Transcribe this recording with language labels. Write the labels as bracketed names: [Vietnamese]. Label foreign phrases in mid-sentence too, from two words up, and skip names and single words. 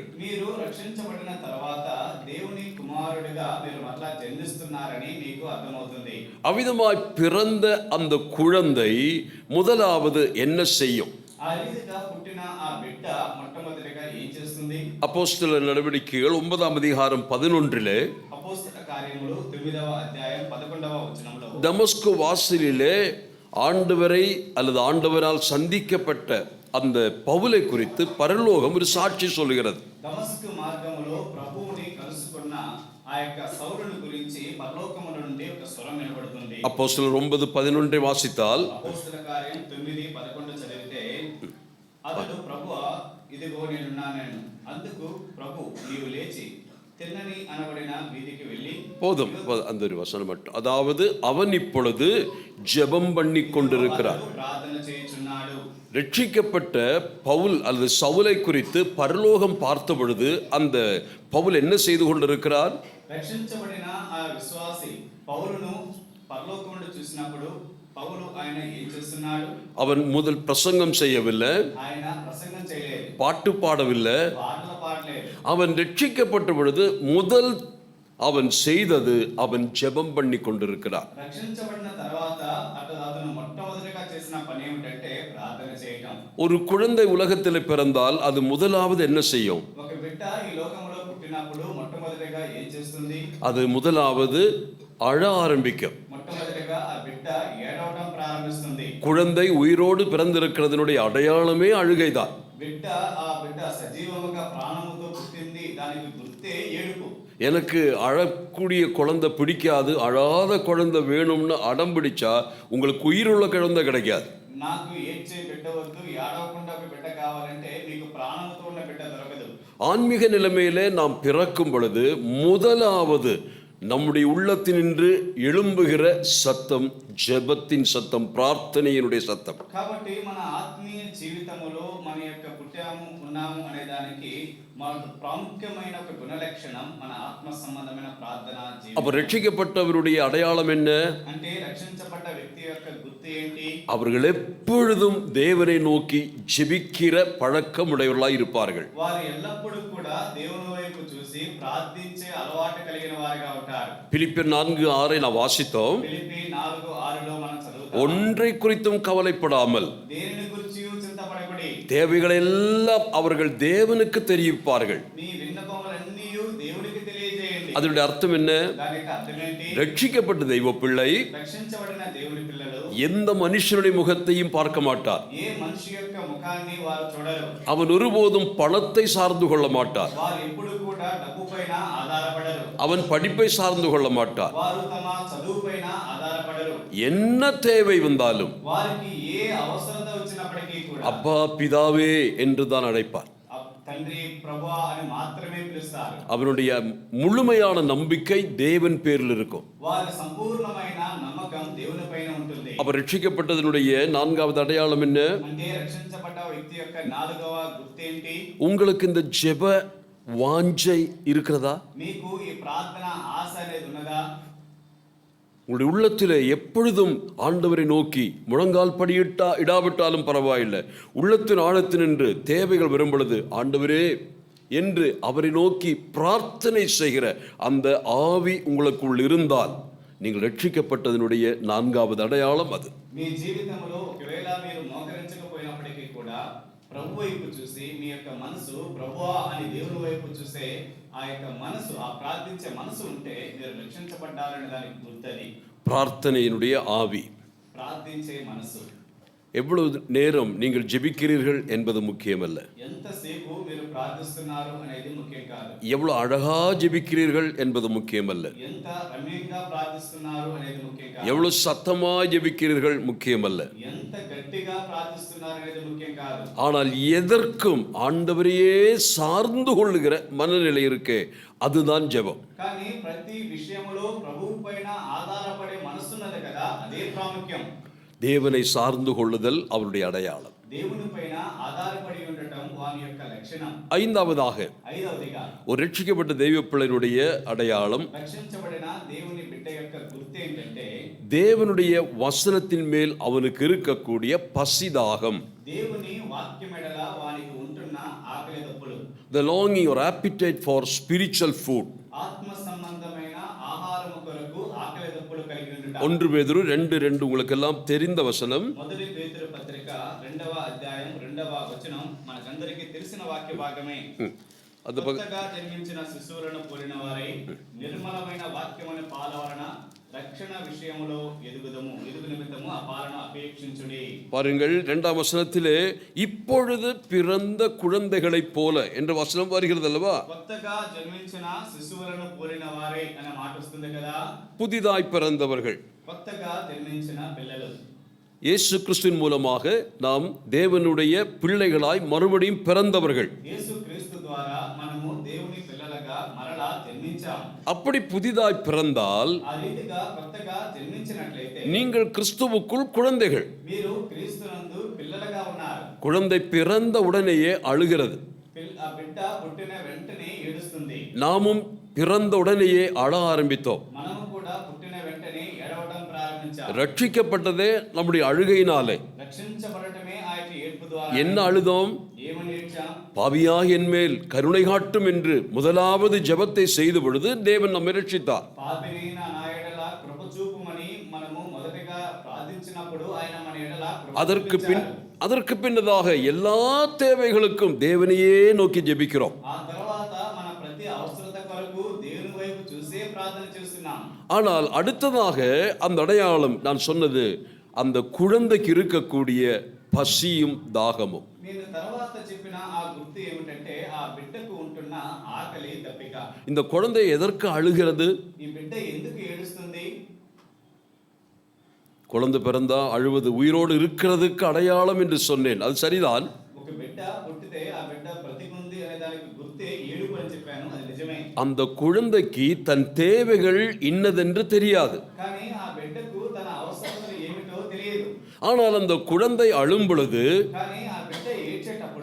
[Telugu] మీరు రక్షించబడిన తర్వాత దేవుని కుమారుడిగా మీరు మరలా జన్మిస్తున్నారని మీకు అర్థమవుతుంది. [Tamil] அவ்விதமாய் பிறந்த அந்த குழந்தை முதலாவது என்ன செய்யும்? [Telugu] ఆ రీతిగా పుట్టిన ఆ బిడ్డ మొట్టమొదటిగా ఏం చేస్తుంది? [Tamil] அப்போஸ்தலர் நடவடிக்கைகள் 9ஆம் அதிகாரம் 11 [Telugu] అపోస్తల కార్యములు 9వ అధ్యాయం 11వ వచనంలో [Tamil] தமஸ்கு வாசலிலே ஆண்டவரை அல்லது ஆண்டவரால் சந்திக்கப்பட்ட அந்த பவுலை குறித்து பரலோகம் ஒரு சாட்சி சொல்கிறது. [Telugu] దమస్కు మార్గములో ప్రభువుని కలుసుకున్న ఆ యొక్క సౌలుని గురించి పరలోకము నుండి ఒక స్వరం వినబడుతుంది. [Tamil] அப்போஸ்தலர் 9:11 வாசித்தால், [Telugu] అపోస్తల కార్యం 9:11 చదివితే, అతడు ప్రభువా ఇదిగో నేనున్నాను. అందుకు ప్రభు నీవు లేచి తెన్నని అనబడిన వీధికి వెళ్ళి [Tamil] போதும் அந்த ஒரு வசனம் மட்டும். அதாவது அவன் இப்பொழுது ஜெபம் பண்ணி கொண்டிருக்கிறார். [Telugu] ప్రార్థన చేయుచున్నాడు. [Tamil] ரட்சிக்கப்பட்ட பவுல் அல்லது சவுலை குறித்து பரலோகம் பார்த்த பொழுது அந்த பவுல் என்ன செய்து கொண்டிருக்கிறார்? [Telugu] రక్షించబడిన ఆ విశ్వాసి పౌలును పరలోకం నుండి చూసినప్పుడు పౌలు ఆయన ఏం చేస్తున్నాడు? [Tamil] அவன் முதல் பிரசங்கம் செய்யவில்லை, [Telugu] ఆయన ప్రసంగం చేయలేదు, [Tamil] பாட்டு பாடவில்லை. [Telugu] పాటలు పాడలేదు. [Tamil] அவன் ரட்சிக்கப்பட்ட பொழுது முதல் அவன் செய்தது அவன் ஜெபம் பண்ணி கொண்டிருக்கிறார். [Telugu] రక్షించబడిన తర్వాత అతను మొట్టమొదటిగా చేసిన పని ఏమిటంటే ప్రార్థన చేయటం. [Tamil] ஒரு குழந்தை உலகத்தில் பிறந்தால் அது முதலாவது என்ன செய்யும்? [Telugu] ఒక బిడ్డ ఈ లోకంలో పుట్టినప్పుడు మొట్టమొదటిగా ఏం చేస్తుంది? [Tamil] அது முதலாவது அழ ஆரம்பிக்கும். [Telugu] మొట్టమొదటిగా ఆ బిడ్డ ఏడవటం ప్రారంభిస్తుంది. [Tamil] குழந்தை உயிரோடு பிறந்திருக்கிறதுனுடைய அடையாளமே அழுகைதான். [Telugu] ఆ బిడ్డ సజీవముగా ప్రాణముతో పుట్టింది, దానికి గుర్తే ఏడుపు. [Tamil] எனக்கு அழக்கூடிய குழந்தை பிடிக்காது, அழாத குழந்தை வேணும்னு அடம் பிடிச்சா உங்களுக்கு உயிருள்ள குழந்தை கிடைக்காது. [Telugu] నాకు ఏడ్చే బిడ్డ వద్దు, ఏడవకుండా ఒక బిడ్డ కావాలంటే మీకు ప్రాణముతో ఉన్న బిడ్డ దొరకదు. [Tamil] ஆன்மீக நிலைமையிலே நாம் பிறக்கும் பொழுது முதலாவது நம்முடைய உள்ளத்தினின்று எழும்புகிற சத்தம் ஜெபத்தின் சத்தம், பிரார்த்தனையினுடைய சத்தம். [Telugu] కాబట్టి మన ఆత్మీయ జీవితములో మన యొక్క పుట్టాము ఉన్నాము అనే దానికి మన ప్రాముఖ్యమైన ఒక గుణలక్షణం మన ఆత్మ సంబంధమైన ప్రార్థన జీవితం. [Tamil] அப்ப ரட்சிக்கப்பட்டவருடைய அடையாளம் என்ன? [Telugu] అంటే రక్షించబడ్డ వ్యక్తి యొక్క గుర్తు ఏంటి? [Tamil] அவர்கள் எப்பொழுதும் தேவனை நோக்கி ஜெபிக்கிற பழக்கம் உடையவர்களாய் இருப்பார்கள். [Telugu] వారు ఎల్లప్పుడూ కూడా దేవుని వైపు చూసి ప్రార్థించే అలవాటు కలిగిన వారిగా ఉంటారు. [Tamil] பிலிப்பியர் 4:6 நான் வாசித்தோம். [Telugu] ఫిలిప్పీ 4:6లో మనం చదువుతాం. [Tamil] ஒன்றை குறித்தும் கவலைப்படாமல் [Telugu] దేనిని గురించి చింతపడకుడి, [Tamil] தேவைகளை எல்லாம் அவர்கள் தேவனுக்கு தெரிவிப்பார்கள். [Telugu] మీ విన్నపములన్నీ దేవునికి తెలియజేయండి. [Tamil] அதனுடைய அர்த்தம் என்ன? [Telugu] దానికి అర్థమేంటి? [Tamil] ரட்சிக்கப்பட்ட தெய்வ பிள்ளை [Telugu] రక్షించబడిన దేవుని పిల్లలు [Tamil] எந்த மனுஷனுடைய முகத்தையும் பார்க்க மாட்டார். [Telugu] ఏ మనిషి యొక్క ముఖాన్ని వారు చూడరు. [Tamil] அவன் ஒருபோதும் பணத்தை சார்ந்து கொள்ள மாட்டார். [Telugu] వారు ఎప్పుడు కూడా డబ్బు పైన ఆధారపడరు. [Tamil] அவன் படிப்பை சார்ந்து கொள்ள மாட்டார். [Telugu] వారు తమ చదువు పైన ఆధారపడరు. [Tamil] என்ன தேவை வந்தாலும் [Telugu] వారికి ఏ అవసరత వచ్చినప్పటికీ కూడా [Tamil] அப்பா பிதாவே என்று தான் அழைப்பார். [Telugu] తండ్రి ప్రభువా అని మాత్రమే పిలుస్తారు. [Tamil] அவனுடைய முழுமையான நம்பிக்கை தேவன் பேரில் இருக்கும். [Telugu] వారి సంపూర్ణమైన నమ్మకం దేవుని పైన ఉంటుంది. [Tamil] அப்ப ரட்சிக்கப்பட்டதனுடைய நான்காவது அடையாளம் என்ன? [Telugu] అంటే రక్షించబడ్డ వ్యక్తి యొక్క నాలుగవ గుర్తేంటి? [Tamil] உங்களுக்கு இந்த ஜெப வாஞ்சை இருக்கிறதா? [Telugu] మీకు ఈ ప్రార్థన ఆశ అనేది ఉన్నదా? [Tamil] உங்களுடைய உள்ளத்திலே எப்பொழுதும் ஆண்டவரை நோக்கி முழங்கால் இடாவிட்டாலும் பரவாயில்லை, உள்ளத்தின் ஆழத்தினின்று தேவைகள் வரும் பொழுது ஆண்டவரே என்று அவரை நோக்கி பிரார்த்தனை செய்கிற அந்த ஆவி உங்களுக்குள் இருந்தால் நீங்கள் ரட்சிக்கப்பட்டதனுடைய நான்காவது அடையாளம் அது. [Telugu] మీ జీవితంలో ఒకవేళ మీరు మోకరించకపోయినప్పటికీ కూడా ప్రభు వైపు చూసి మీ యొక్క మనసు ప్రభువా అని దేవుని వైపు చూసే ఆ యొక్క మనసు, ఆ ప్రార్థించే మనసు ఉంటే మీరు రక్షించబడ్డారనే దానికి గుర్తది. [Tamil] பிரார்த்தனையினுடைய ஆவி. [Telugu] ప్రార్థించే మనసు. [Tamil] எவ்வளவு நேரம் நீங்கள் ஜெபிக்கிறீர்கள் என்பது முக்கியமல்ல, [Telugu] ఎంతసేపు మీరు ప్రార్థిస్తున్నారు అనేది ముఖ్యం కాదు. [Tamil] எவ்வளவு அழகா ஜெபிக்கிறீர்கள் என்பது முக்கியமல்ல, [Telugu] ఎంత రమ్యంగా ప్రార్థిస్తున్నారు అనేది ముఖ్యం కాదు. [Tamil] எவ்வளவு சத்தமா ஜெபிக்கிறீர்கள் முக்கியமல்ல. [Telugu] ఎంత గట్టిగా ప్రార్థిస్తున్నారు అనేది ముఖ్యం కాదు. [Tamil] ஆனால் எதற்கும் ஆண்டவரையே சார்ந்து கொள்ளுகிற மனநிலை இருக்கே, அதுதான் ஜெபம். [Telugu] కానీ ప్రతి విషయంలో ప్రభువు పైన ఆధారపడే మనసున్నది కదా, అదే ప్రాముఖ్యం. [Tamil] தேவனை சார்ந்து கொள்ளுதல் அவருடைய அடையாளம். [Telugu] దేవుని పైన ఆధారపడి ఉండటం వాని యొక్క లక్షణం. [Tamil] ஐந்தாவதாக [Telugu] ఐదవదిగా [Tamil] ஒரு ரட்சிக்கப்பட்ட தெய்வ பிள்ளையினுடைய அடையாளம், [Telugu] రక్షించబడిన దేవుని బిడ్డ యొక్క గుర్తు ఏంటంటే [Tamil] தேவனுடைய வசனத்தின் மேல் அவனுக்கு இருக்கக்கூடிய பசிதாகம். [Telugu] దేవుని వాక్యం ఎడల వానికి ఉంటున్న ఆకలి దప్పులు. [English] The longing or appetite for spiritual food. [Telugu] ఆత్మ సంబంధమైన ఆహారము కొరకు ఆకలి దప్పులు కలిగి ఉండుట. [Tamil] 1 பேதுரு 2:2 உங்களுக்கு எல்லாம் தெரிந்த வசனம். [Telugu] మొదటి పేతురు పత్రిక 2వ అధ్యాయం 2వ వచనం మనకందరికీ తెలిసిన వాక్య భాగమే. కొత్తగా జన్మించిన శిశువులను పోలిన వారై నిర్మలమైన వాక్యమైన పాల వలన రక్షణ విషయములో ఎదుగు నిమిత్తము ఆ పాలన అపేక్షించుడి. [Tamil] பாருங்கள் 2ஆம் வசனத்திலே இப்பொழுது பிறந்த குழந்தைகளைப் போல என்ற வசனம் வருகிறது அல்லவா? [Telugu] కొత్తగా జన్మించిన శిశువులను పోలిన వారై అనే మాట వస్తుంది కదా. [Tamil] புதிதாய் பிறந்தவர்கள், [Telugu] కొత్తగా జన్మించిన పిల్లలు. [Tamil] இயேசு கிறிஸ்துவின் மூலமாக நாம் தேவனுடைய பிள்ளைகளாய் மறுபடியும் பிறந்தவர்கள். [Telugu] యేసు క్రీస్తు ద్వారా మనము దేవుని పిల్లలుగా మరలా జన్మించాం. [Tamil] அப்படி புதிதாய் பிறந்தால் [Telugu] ఆ రీతిగా కొత్తగా జన్మించినట్లయితే [Tamil] நீங்கள் கிறிஸ்துவுக்குள் குழந்தைகள். [Telugu] మీరు క్రీస్తునందు పిల్లలుగా ఉన్నారు. [Tamil] குழந்தை பிறந்த உடனேயே அழுகிறது. [Telugu] ఆ బిడ్డ పుట్టిన వెంటనే ఏడుస్తుంది. [Tamil] நாமும் பிறந்த உடனேயே அழ ஆரம்பித்தோம். [Telugu] మనము కూడా పుట్టిన వెంటనే ఏడవడం ప్రారంభించాం. [Tamil] ரட்சிக்கப்பட்டதே நம்முடைய அழுகையினாலே. [Telugu] రక్షించబడటమే ఆ యొక్క ఏడ్పు ద్వారా. [Tamil] என்ன అழுதோம்? [Telugu] ఏమని ఏడ్చాం? [Tamil] பாவியாய் என் மேல் கருணை காட்டும் என்று முதலாவது ஜெபத்தை செய்த பொழுது தேவன் நம்மை ரட்சித்தார். [Telugu] పాపినైన నా ఎడల కృప చూపుమని మనము మొదటగా ప్రార్థించినప్పుడు ఆయన మన ఎడల కృప [Tamil] அதற்கு பின்னதாக எல்லா தேவைகளுக்கும் தேவனையே நோக்கி ஜெபிக்கிறோம். [Telugu] ఆ తర్వాత మన ప్రతి అవసరత కొరకు దేవుని వైపు చూసే ప్రార్థన చేస్తున్నాం. [Tamil] ஆனால் அடுத்ததாக அந்த அடையாளம் நான் சொன்னது அந்த குழந்தைக்கு இருக்கக்கூடிய பசியும் தாகமும். [Telugu] నేను తర్వాత చెప్పిన ఆ గుర్తు ఏమిటంటే ఆ బిడ్డకు ఉంటున్న ఆకలి దప్పిక. [Tamil] இந்த குழந்தை எதற்கு அழுகிறது? [Telugu] ఈ బిడ్డ ఎందుకు ఏడుస్తుంది? [Tamil] குழந்தை பிறந்தா அழுவது உயிரோடு இருக்கிறதுக்கு அடையாளம் என்று சொன்னேன். அது சரிதான். [Telugu] ఒక బిడ్డ పుట్టితే ఆ బిడ్డ బ్రతికుంది అనే దానికి గుర్తే ఏడుపు అని చెప్పాను. అది నిజమే. [Tamil] அந்த குழந்தைக்கு தன் தேவைகள் இன்னதென்று தெரியாது. [Telugu] కానీ ఆ బిడ్డకు తన అవసరతలు ఏమిటో తెలియదు. [Tamil] ஆனால் அந்த குழந்தை அழும் பொழுது [Telugu] కానీ ఆ బిడ్డ ఏడ్చేటప్పుడు